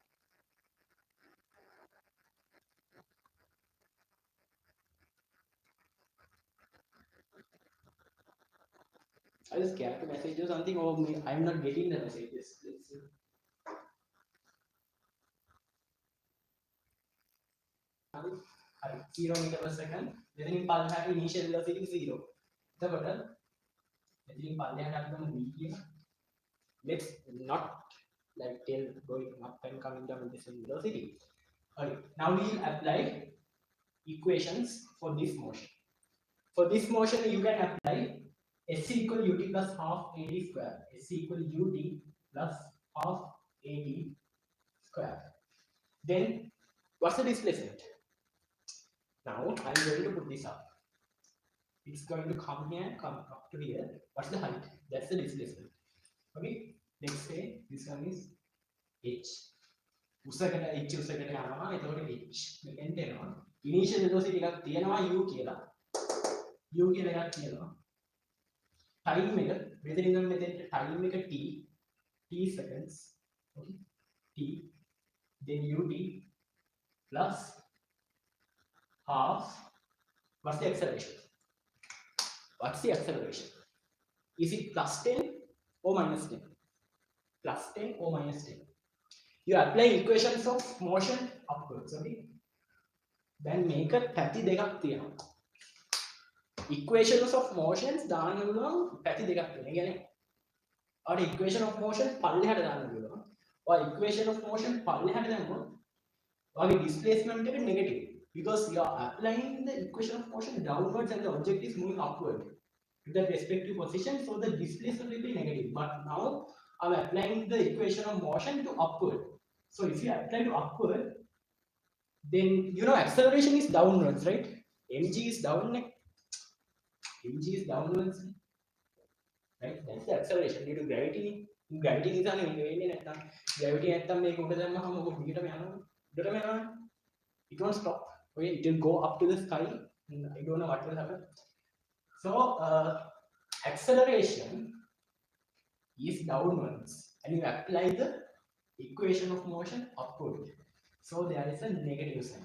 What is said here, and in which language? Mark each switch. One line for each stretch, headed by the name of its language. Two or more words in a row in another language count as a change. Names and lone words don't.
English: I just scared to message you something, or I'm not getting the messages. Let's see. 0 meter per second. Then පල්ලෙහාට initial velocity 0.
Sinhala: එතකොට එතනින් පල්ලෙහාට අපි ගමු v කියන.
English: Let's not like tell going up and coming down with the same velocity. Okay. Now we will apply equations for this motion. For this motion, you can apply s equal ut plus half ad square. S equal ut plus half ad square. Then what's the displacement? Now I'm going to put this up. It's going to come here, come up to here. What's the height? That's the displacement. Okay. Let's say this one is h.
Sinhala: උසකට h උසකට යනවා. එතකොට h මෙතෙන්ට එනවා.
English: Initial velocity
Sinhala: එකක් තියෙනවා u කියලා. u කියලා එකක් තියෙනවා. Time එක මෙතනින් නම් මෙතෙන්ට time එක
English: t seconds.
Sinhala: Okay.
English: t then ut plus half. What's the acceleration? Is it plus 10 or minus 10? Plus 10 or minus 10? You apply equations of motion upwards. Okay. Then make a
Sinhala: පැති දෙකක් තියෙනවා.
English: Equations of motions
Sinhala: දාන්න පුළුවන් පැති දෙකක් තියෙනවා. කියන්නේ අර
English: equation of motion
Sinhala: පල්ලෙහාට දාන්න පුළුවන්. or
English: equation of motion
Sinhala: පල්ලෙහාට දැම්මොත් ඔයාගේ displacement එක negative.
English: Because you are applying the equation of motion downwards and the object is moving upward to the respective position, so the displacement will be negative. But now I'm applying the equation of motion to upward. So if you apply to upward, then you know acceleration is downwards, right? Mg is down, mg is downwards, right? That's the acceleration due to gravity. Gravity is on gravity
Sinhala: නැත්තම් මේක උඩ දැම්මම මොකද පිටටම යනවා.
English: It won't stop. Okay, it will go up to the sky. I don't know what will happen. So acceleration is downwards and you apply the equation of motion upward. So there is a negative sign.